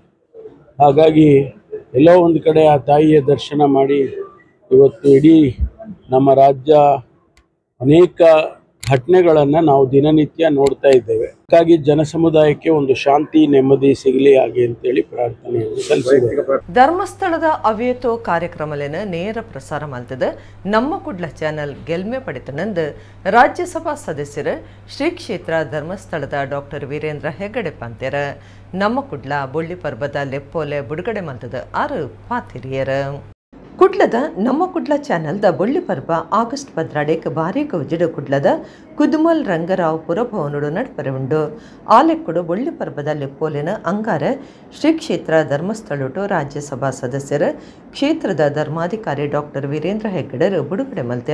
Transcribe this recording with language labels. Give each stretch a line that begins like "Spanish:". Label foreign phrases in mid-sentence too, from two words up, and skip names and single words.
Kannada: ಹಾಗಾಗಿ ಎಲ್ಲೋ ಒಂದು ಕಡೆ ಆ ತಾಯಿಯ ದರ್ಶನ ಮಾಡಿ ಇವತ್ತು ಇಡೀ ನಮ್ಮ ರಾಜ್ಯ ಅನೇಕ ಘಟನೆಗಳನ್ನು ನಾವು ದಿನನಿತ್ಯ ನೋಡ್ತಾ ಇದ್ದೇವೆ. ಹಾಗಾಗಿ ಜನಸಮುದಾಯಕ್ಕೆ ಒಂದು ಶಾಂತಿ ನೆಮ್ಮದಿ ಸಿಗಲಿ ಹಾಗೆ ಅಂತೇಳಿ ಪ್ರಾರ್ಥನೆಯನ್ನು ಸಲ್ಲಿಸಿದ್ದೇವೆ.
Tulu: ಧರ್ಮಸ್ಥಳದ ಅವೇತೋ ಕಾರ್ಯಕ್ರಮಲೇನ ನೇರ ಪ್ರಸಾರ ಮಾಡ್ತದೆ ನಮ್ಮ ಕುಡ್ಲ ಚಾನಲ್ ಗೆಲ್ಮೆ ಪಡಿತನಂದು ರಾಜ್ಯಸಭಾ ಸದಸ್ಯರು ಶ್ರೀ ಕ್ಷೇತ್ರ ಧರ್ಮಸ್ಥಳದ ಡಾಕ್ಟರ್ ವೀರೇಂದ್ರ ಹೆಗ್ಗಡೆ ಪಂತೆರ ನಮ್ಮ ಕುಡ್ಲ ಬೊಳ್ಳಿ ಪರ್ಬದ ಲೆಪ್ಪೋಲೆ ಬಿಡುಗಡೆ ಮಾಡ್ತದ ಆರು ಪಾತಿರಿಯರ ಕುಡ್ಲದ ನಮ್ಮ ಕುಡ್ಲ ಚಾನಲ್ದ ಬೊಳ್ಳಿ ಪರ್ಬ ಆಗಸ್ಟ್ 14 ಬಾರಿ ಕೌಜಿಡ ಕುಡ್ಲದ ಕುದುಮಲ್ ರಂಗರಾವ್ ಪುರಭವನುಡು ನಡ್ಪರೆ ಆಲೆಕ್ಕುಡು ಬೊಳ್ಳಿ ಪರ್ಬದ ಲೆಪ್ಪೋಲಿನ ಅಂಗಾರ ಶ್ರೀ ಕ್ಷೇತ್ರ ಧರ್ಮಸ್ಥಳಟು ರಾಜ್ಯಸಭಾ ಸದಸ್ಯರ ಕ್ಷೇತ್ರದ ಧರ್ಮಾಧಿಕಾರಿ ಡಾಕ್ಟರ್ ವೀರೇಂದ್ರ ಹೆಗ್ಗಡೆರು ಬಿಡುಗಡೆ ಮಲ್ತೆರ.